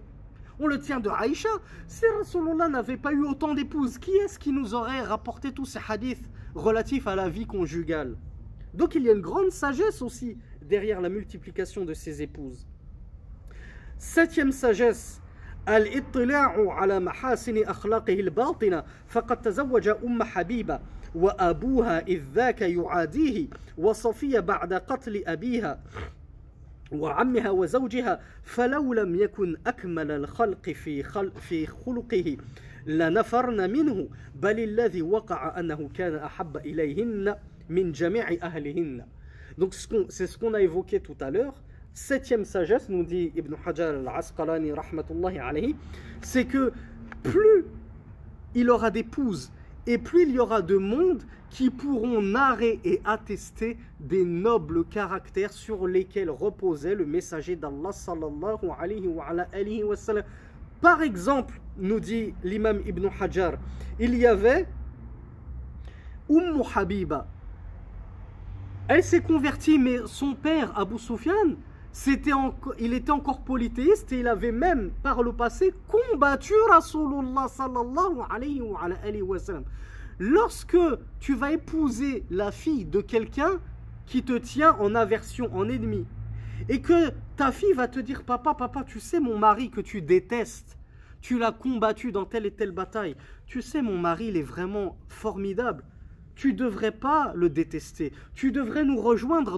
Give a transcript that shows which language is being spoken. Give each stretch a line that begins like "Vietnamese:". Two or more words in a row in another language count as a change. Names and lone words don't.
French: On le tient de Aïcha. Si Rasulullah n'avait pas eu autant d'épouses, qui est-ce qui nous aurait rapporté tous ces hadiths relatifs à la vie conjugale? Donc il y a une grande sagesse aussi derrière la multiplication de ces épouses. Septième sagesse,
Arabic: الاطلاع على محاسن أخلاقه الباطنة فقد تزوج حبيبة وأبوها إذ ذاك يعاديه وصفية بعد قتل أبيها وعمها وزوجها فلو لم يكن أكمل الخلق في خلقه لنفرن منه بل الذي وقع أنه كان أحب إليهن من جميع أهلهن.
French: Donc c'est ce qu'on a évoqué tout à l'heure. Septième sagesse, nous dit Ibn Hajar al-Asqalani
Arabic: رحمة الله عليه,
French: c'est que plus il aura d'épouses et plus il y aura de monde qui pourront narrer et attester des nobles caractères sur lesquels reposait le messager d'Allah
Arabic: صلى الله عليه وسلم.
French: Par exemple, nous dit l'imam Ibn Hajar, il y avait Habiba. Elle s'est convertie, mais son père, Abu Sufyan, il était encore polythéiste et il avait même, par le passé, combattu Rasulullah
Arabic: صلى الله عليه وسلم.
French: Lorsque tu vas épouser la fille de quelqu'un qui te tient en aversion, en ennemi, et que ta fille va te dire, papa, tu sais mon mari que tu détestes, tu l'as combattu dans telle et telle bataille, tu sais mon mari il est vraiment formidable, tu ne devrais pas le détester, tu devrais nous rejoindre